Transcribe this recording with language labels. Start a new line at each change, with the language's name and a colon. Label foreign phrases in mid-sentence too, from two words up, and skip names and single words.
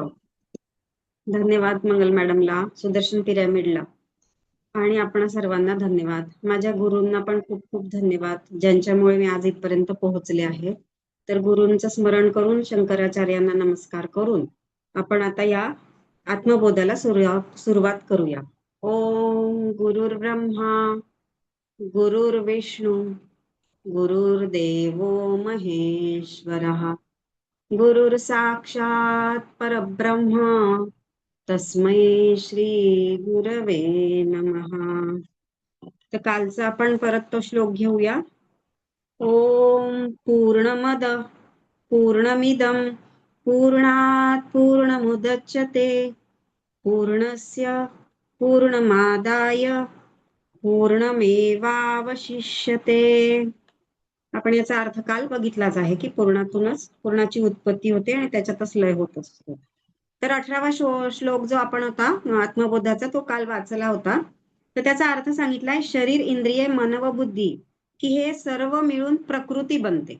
Marathi: धन्यवाद मंगल मॅडमला, सुदर्शन पिरॅमिडला, आणि आपण सर्वांना धन्यवाद. माझ्या गुरूंना पण खूप खूप धन्यवाद, ज्यांच्यामुळे मी आज इथपर्यंत पोहोचले आहे. तर गुरूंचं स्मरण करून, शंकराचार्यांना नमस्कार करून आपण आता या आत्मबोधाला सुरुवात करूया.
Sanskrit: ओम गुरुर्ब्रह्मा गुरुर्विष्णू गुरुर्देवो महेश्वरः गुरुर साक्षात परब्रह्म तस्मै श्री गुरवे नमः.
Marathi: तर कालचा आपण परत तो श्लोक घेऊया.
Sanskrit: ओम पूर्णमद पूर्णमिदं पूर्णात् पूर्णमुदच्यते पूर्णस्य पूर्णमादाय पूर्णमेवावशिष्यते.
Marathi: आपण याचा अर्थ काल बघितलाच आहे की पूर्णातूनच पूर्णाची उत्पत्ती होते आणि त्याच्यातच लय होत असतो. तर 18वा श्लोक जो आपण होता आत्मबोधाचा, तो काल वाचला होता. तर त्याचा अर्थ सांगितलाय, शरीर, इंद्रिय, मन व बुद्धी, की हे सर्व मिळून प्रकृती बनते.